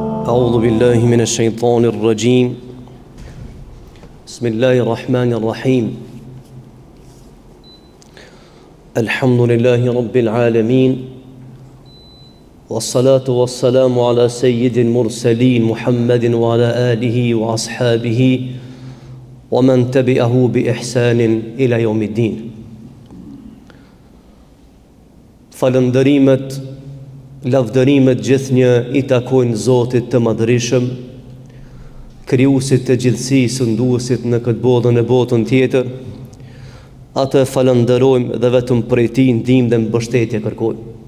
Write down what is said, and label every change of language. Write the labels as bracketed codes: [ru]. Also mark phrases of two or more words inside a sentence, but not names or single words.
[ar] أعوذ بالله من الشيطان الرجيم بسم الله الرحمن الرحيم الحمد لله رب العالمين والصلاة والسلام على سيد المرسلين محمد وعلى آله وأصحابه ومن تبعه بإحسان إلى يوم الدين. [sq] Falëndërimet, lavdërimet gjithnjë I takojnë Zotit të Madhërisëm, krijuesit të gjithësisë, nduesit në këtë botë në botën tjetër. Atë falënderojmë dhe vetëm prej Tij ndihmë dhe mbështetje kërkojmë.